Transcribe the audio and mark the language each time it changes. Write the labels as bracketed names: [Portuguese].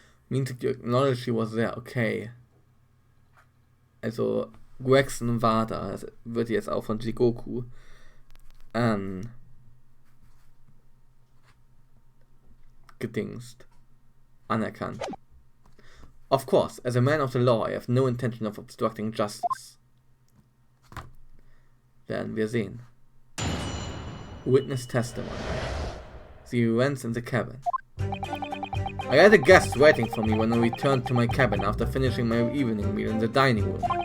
[English] Means that you acknowledge she was there, okay. [German] Also, Gregson war da, das wird jetzt auch von Jigoku gedingst. Anerkannt. [English] Of course, as a man of the law, I have no intention of obstructing justice. [German] Werden wir sehen. [English] Witness testimony. The events in the cabin. I had a guest waiting for me when I returned to my cabin after finishing my evening meal in the dining room.